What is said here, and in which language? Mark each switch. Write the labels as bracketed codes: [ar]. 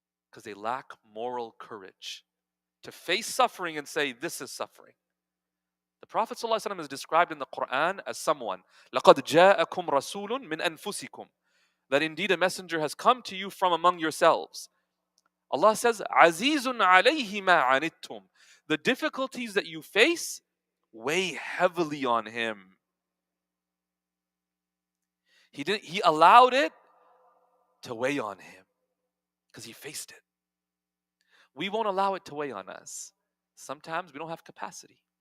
[en] Because they lack moral courage to face suffering and say, this is suffering. The Prophet ﷺ is described in the Quran as someone, [ar] لَقَدْ جَاءَكُمْ رَسُولٌ مِّنْ أَنفُسِكُمْ, [en] that indeed a messenger has come to you from among yourselves. Allah says, [ar] عَزِيزٌ عَلَيْهِ مَا عَنِتُّمْ. [en] The difficulties that you face weigh heavily on him. He allowed it to weigh on him because he faced it. We won't allow it to weigh on us. Sometimes we don't have capacity.